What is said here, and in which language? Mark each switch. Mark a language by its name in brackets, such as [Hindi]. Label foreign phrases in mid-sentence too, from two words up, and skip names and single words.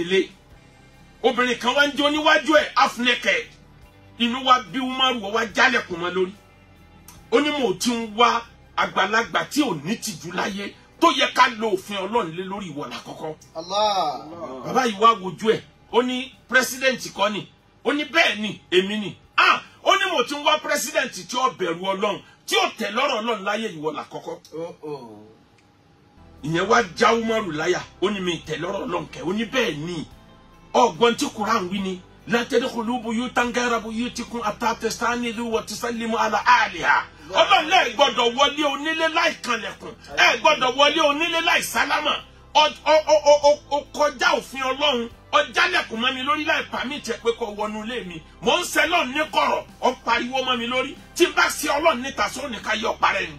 [Yoruba] lé obìnrin kan wá ń jó níwájú ẹ̀ [English] half naked [Yoruba] inú wa bí Umaru wá jálẹ̀kùn mọ́ lórí ó ní mo ti ń wá àgbàlagbà tí ò ní tìjú láyé tó yẹ ká lo òfin Ọlọ́run lé lórí ìwọ lákọ́kọ́ bàbá yìí wá wojú ẹ̀ ó ní president kọ́ ni ó ní bẹ́ẹ̀ ni èmi ni ó ní mo ti ń wá president tí ó bẹ̀rù Ọlọ́run tí ó tẹ̀ lọ́rọ̀ Ọlọ́run láyé ìwọ lákọ́kọ́ ìyẹn wá já Umaru láyà ó ní mi tẹ̀ lọ́rọ̀ Ọlọ́run kẹ́ ó ní bẹ́ẹ̀ ni ọgbọ́n tí Quran wí ni [Arabic] لا تدخلوا بيوتا غير بيوتكم حتى تستأنسوا وتسلموا على أهلها [Yoruba] Ọlọ́run lẹ gbọ́dọ̀ wọlé onílé láì kanlẹ̀kùn ẹ gbọ́dọ̀ wọlé onílé láì sálámà ó kọjá òfin Ọlọ́run ó jálẹ̀kùn mọ́ mi lórí láì pàmìtì ẹ pé kó wọnú ilé mi mò ń ṣe Ọlọ́run ní kọ̀rọ̀ ó pariwo mọ́ mi lórí tí n bá ṣe Ọlọ́run níta sọ ní ká yọ parẹ́ ni.